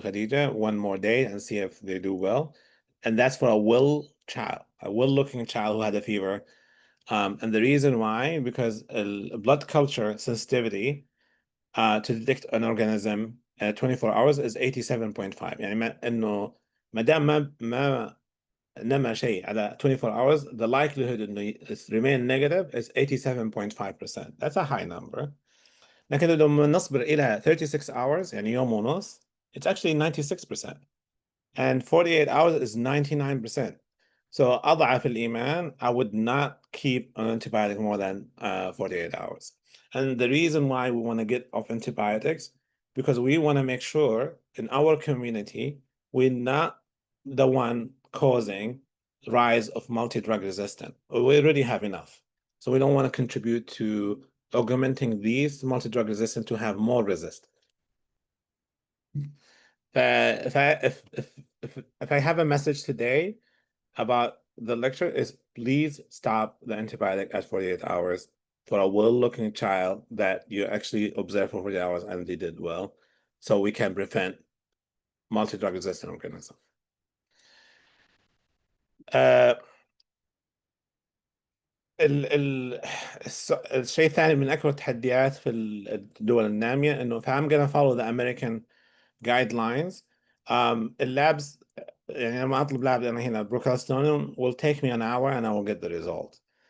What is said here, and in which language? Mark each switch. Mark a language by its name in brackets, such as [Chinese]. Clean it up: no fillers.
[English] Khadija, 1 more day and see if they do well. And that's for a well-looking child who had a fever. And the reason why, because blood culture sensitivity to detect an organism at 24 hours is 87.5. [Arabic] يعني إنه ما دام ما نما شيء على [English] 24 hours, the likelihood [Arabic] إنه [English] remain negative is 87.5%. That's a high number. [Arabic] لكن لما نصبر إلى [English] 36 hours, [Arabic] يعني يوم ونص, [English] it's actually 96%. And 48 hours is 99%. So [Arabic] أضعف الإيمان, [English] I would not keep an antibiotic more than 48 hours. And the reason why we want to get off antibiotics, because we want to make sure in our community, we're not the one causing rise of multi-drug resistant. We already have enough. So we don't want to contribute to augmenting these multi-drug resistant to have more resistance. If I have a message today about the lecture is, please stop the antibiotic at 48 hours for a well-looking child that you actually observe for 48 hours and they did well, so we can prevent multi-drug resistant organism. [Arabic] الشيء الثاني من أكبر التحديات في الدول النامية إنه [English] I'm gonna follow the American guidelines. [Arabic] اللابس يعني لما أطلب لاب أنا هنا بروكالستونيوم [English] will take me an hour and I will get the result.